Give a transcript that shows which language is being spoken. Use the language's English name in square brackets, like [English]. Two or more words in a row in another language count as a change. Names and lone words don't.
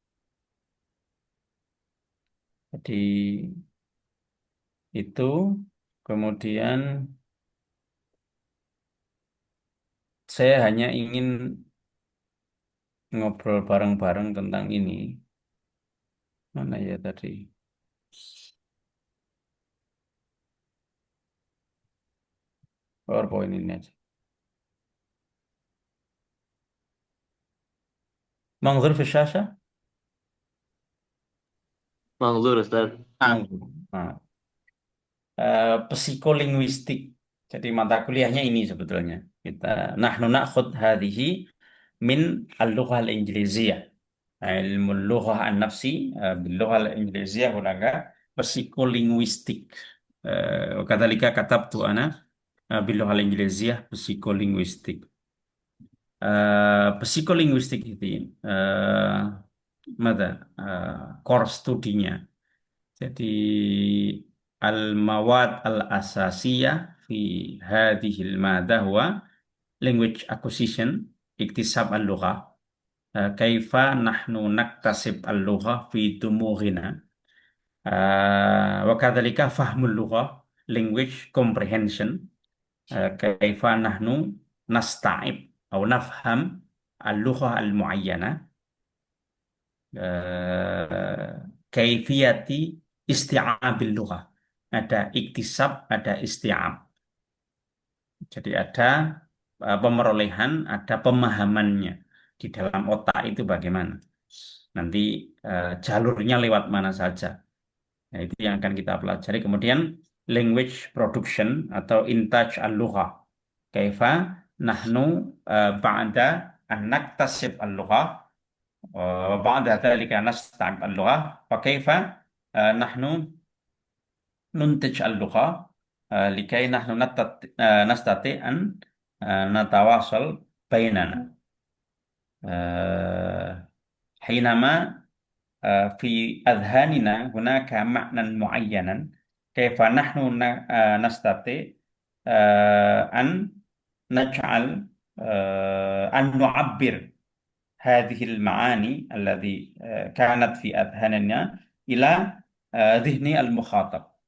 [Indonesian] Jadi itu, kemudian saya hanya ingin ngobrol bareng-bareng tentang ini. Mana ya tadi? PowerPoint ini aja. [Arabic] منظور في الشاشة? منظور أستاذ. [Indonesian] Nah, psikolinguistik. Jadi mata kuliahnya ini sebetulnya. [Arabic] Kita نحن نأخذ هذه من اللغة الإنجليزية. علم اللغة النفسي باللغة الإنجليزية هناك psikolinguistik. كذلك كتبت أنا باللغة الإنجليزية psikolinguistik. [Indonesian] Psikolinguistik itu mata core studinya. [Arabic] Jadi المواد الأساسية في هذه المادة هو [English] language acquisition, [Arabic] اكتساب اللغة، كيف نحن نكتسب اللغة في أدمغتنا. وكذلك فهم اللغة, [English] language comprehension. [Arabic] كيف نحن نستوعب atau نفهم اللغة المعينة. كيفية استيعاب اللغة. [Indonesian] Ada iktisab, ada isti'ab. Jadi ada pemerolehan, ada pemahamannya di dalam otak itu bagaimana. Nanti jalurnya lewat mana saja. Nah, itu yang akan kita pelajari. Kemudian [English] language production [Indonesian] atau [Arabic] إنتاج اللغة. كيف نحن بعد أن نكتسب اللغة وبعد ذلك نستوعب اللغة فكيف نحن ننتج اللغة لكي نحن نستطيع أن نتواصل بيننا. حينما في أذهاننا هناك معنى معينا كيف نحن نستطيع أن نجعل أن نعبر هذه المعاني التي كانت في أذهاننا إلى ذهن المخاطب